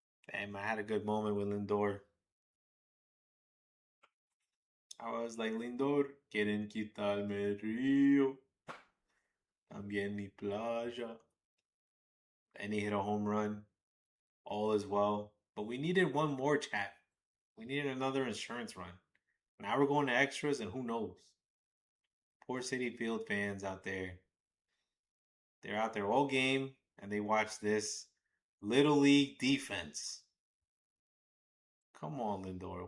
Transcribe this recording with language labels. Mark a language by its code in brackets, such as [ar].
[en] Damn, I had a good moment with Lindor. I was like, [es] Lindor, quieren quitarme el río, también mi playa. [en] And he hit a home run. All is well. But we needed one more, chat. We needed another insurance run. Now we're going to extras, and who knows? Poor City Field fans out there. They're out there all game, and they watch this Little League defense. Come on, Lindor.